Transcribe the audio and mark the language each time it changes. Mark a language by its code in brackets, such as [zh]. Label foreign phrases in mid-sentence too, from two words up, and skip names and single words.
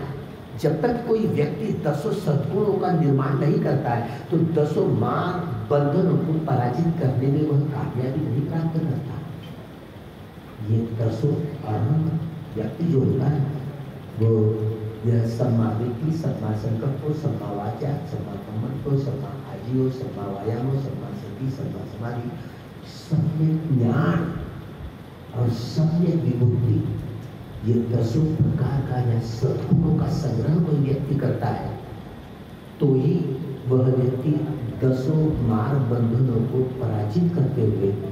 [hi] जब तक कोई व्यक्ति 10 सद्गुणों का निर्माण नहीं करता है तो 10 मार बंधनों को पराजित करने में वह कामयाबी नहीं प्राप्त करता। ये 10 व्यक्ति जो होता है वो यह सम्मा व्यक्ति, [pi] सम्मा संकल्प, सम्मा वाचा, सम्मा कम्मंतो, सम्मा आजीव, सम्मा वायामो, सम्मा सति, सम्मा समाधि, [hi] सम्यक ज्ञान और सम्यक विभूति, ये 10 प्रकार का या सद्गुणों का संग्रह कोई व्यक्ति करता है तो ही वह व्यक्ति 10 मार बंधनों को पराजित करते हुए